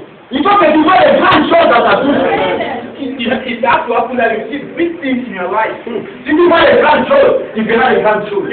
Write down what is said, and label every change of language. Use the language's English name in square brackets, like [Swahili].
[French] Il faut que tu vois les grandes choses dans ta vie. [English] It has to happen that you see big things in your life. [French] Si tu vois les grandes choses, tu verras les grandes choses.